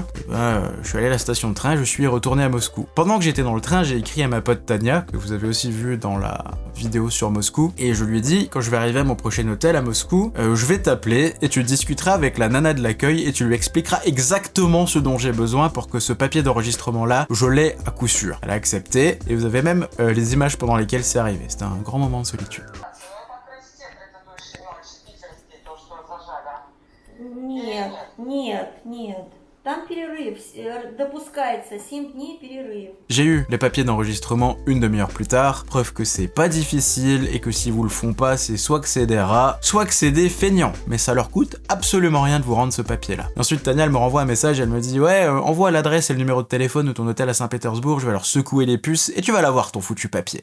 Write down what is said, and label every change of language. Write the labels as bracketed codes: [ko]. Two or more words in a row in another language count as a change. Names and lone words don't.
[fr] Je suis allé à la station de train, je suis retourné à Moscou. Pendant que j'étais dans le train, j'ai écrit à ma pote Tania, que vous avez aussi vu dans la vidéo sur Moscou, et je lui ai dit, quand je vais arriver à mon prochain hôtel à Moscou, je vais t'appeler, et tu discuteras avec la nana de l'accueil, et tu lui expliqueras exactement ce dont j'ai besoin pour que ce papier d'enregistrement là, je l'ai à coup sûr. Elle a accepté, et vous avez même les images pendant lesquelles c'est arrivé. C'était un grand moment de solitude. [ru] Нет. Там перерыв, допускается 7 дней перерыв. [fr] J'ai eu les papiers d'enregistrement une demi-heure plus tard, preuve que c'est pas difficile et que si vous le font pas, c'est soit que c'est des rats, soit que c'est des feignants. Mais ça leur coûte absolument rien de vous rendre ce papier-là. Ensuite, Tania, elle me renvoie un message, elle me dit ouais, envoie l'adresse et le numéro de téléphone de ton hôtel à Saint-Pétersbourg, je vais leur secouer les puces et tu vas l'avoir ton foutu papier.